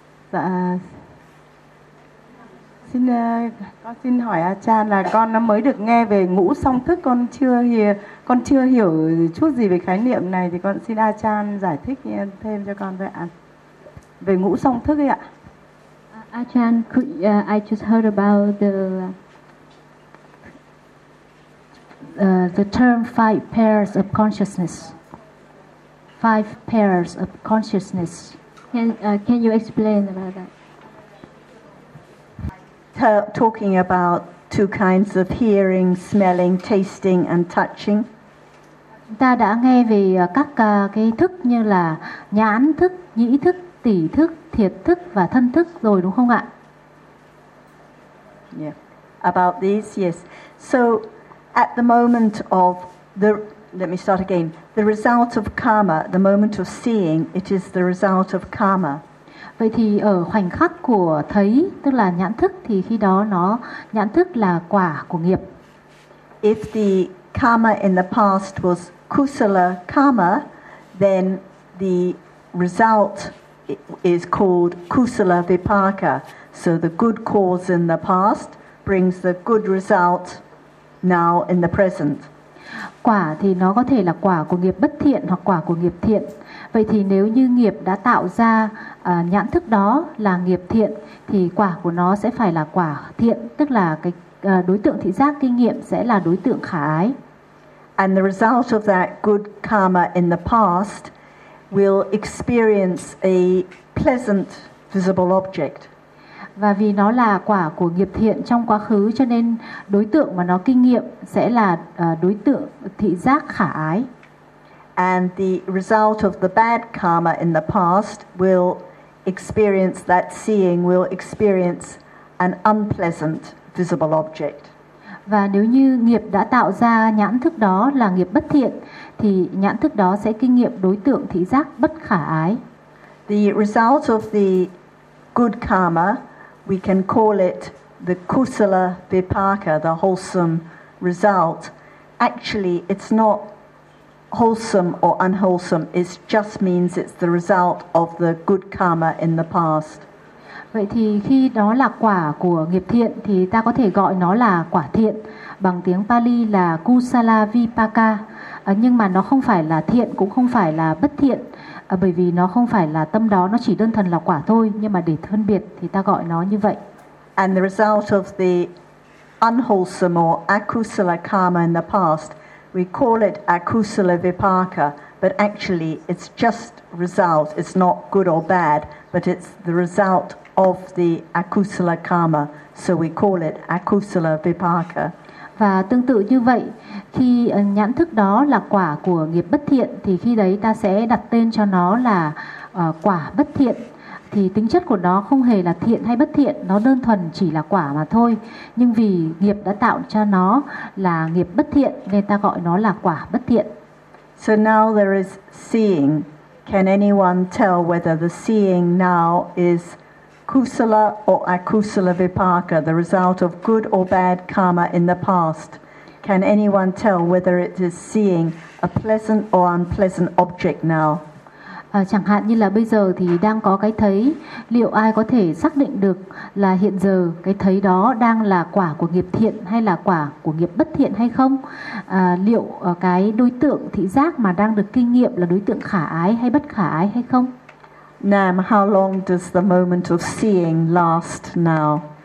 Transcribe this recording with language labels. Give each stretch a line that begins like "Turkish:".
Vietnamese: Và dạ, xin hỏi A Cha là con nó mới được nghe về ngũ song thức, con chưa hiểu chút gì về khái niệm này, thì con xin A Cha giải thích thêm cho con vậy ạ. Về ngũ song thức ấy ạ.
English: A Cha, I just heard about the term five pairs of consciousness. Five pairs of consciousness. Can you explain about that? Talking about two kinds of hearing, smelling, tasting, and touching.
Vietnamese: Ta đã nghe về các cái thức như là nhãn thức, nhĩ thức, tỷ thức, thiệt thức và thân thức rồi đúng không ạ?
English: Yeah. About this, yes. So, at the moment of the, let me start again. The result of karma, the moment of seeing, it is the result of karma.
Vietnamese: Vậy thì ở khoảnh khắc của thấy, tức là nhãn thức, thì khi đó nó nhãn thức là quả của nghiệp.
English: If the karma in the past was kusala karma, then the result is called kusala vipaka. So the good cause in the past brings the good result now in the present.
Vietnamese: Quả thì nó có thể là quả của nghiệp bất thiện hoặc quả của nghiệp thiện. Vậy thì nếu như nghiệp đã tạo ra nhãn thức đó là nghiệp thiện thì quả của nó sẽ phải là quả thiện, tức là cái đối tượng thị giác kinh nghiệm sẽ là đối tượng khả ái.
English: And the result of that good karma in the past will experience a pleasant visible object.
Vietnamese: Và vì nó là quả của nghiệp thiện trong quá khứ cho nên đối tượng mà nó kinh nghiệm sẽ là đối tượng thị giác khả ái.
English: And the result of the bad karma in the past will experience that seeing, will experience an unpleasant visible object.
Vietnamese: Và nếu như nghiệp đã tạo ra nhãn thức đó là nghiệp bất thiện, thì nhãn thức đó sẽ kinh nghiệm đối tượng thị giác bất khả ái.
English: The result of the good karma, we can call it the kusala vipaka, the wholesome result. Actually, it's not wholesome or unwholesome, it just means it's the result of the good karma in the past.
Vietnamese: Vậy thì khi đó là quả của nghiệp thiện thì ta có thể gọi nó là quả thiện bằng tiếng Pali là kusala vipaka, nhưng mà nó không phải là thiện cũng không phải là bất thiện, bởi vì nó không phải là tâm đó, nó chỉ đơn thuần là quả thôi, nhưng mà để phân biệt thì ta gọi nó như vậy.
English: And the result of the unwholesome or akusala karma in the past, we call it akusala vipaka, but actually it's just result, it's not good or bad, but it's the result of the akusala karma, so we call it akusala vipaka.
Vietnamese: Và tương tự như vậy, khi nhãn thức đó là quả của nghiệp bất thiện thì khi đấy ta sẽ đặt tên cho nó là quả bất thiện. Thì tính chất của nó không hề là thiện hay bất thiện, nó đơn thuần chỉ là quả mà thôi. Nhưng vì nghiệp đã tạo cho nó là nghiệp bất thiện nên ta gọi nó là quả bất thiện.
English: So now there is seeing. Can anyone tell whether the seeing now is kusala or akusala vipaka, the result of good or bad karma in the past? Can anyone tell whether it is seeing a pleasant or unpleasant object now?
Vietnamese: Chẳng hạn như là bây giờ thì đang có cái thấy, liệu ai có thể xác định được là hiện giờ cái thấy đó đang là quả của nghiệp thiện hay là quả của nghiệp bất thiện hay không? Liệu cái đối tượng thị giác mà đang được kinh nghiệm là đối tượng khả ái hay bất khả ái hay không?
English: Nam, how long does the moment of seeing last now?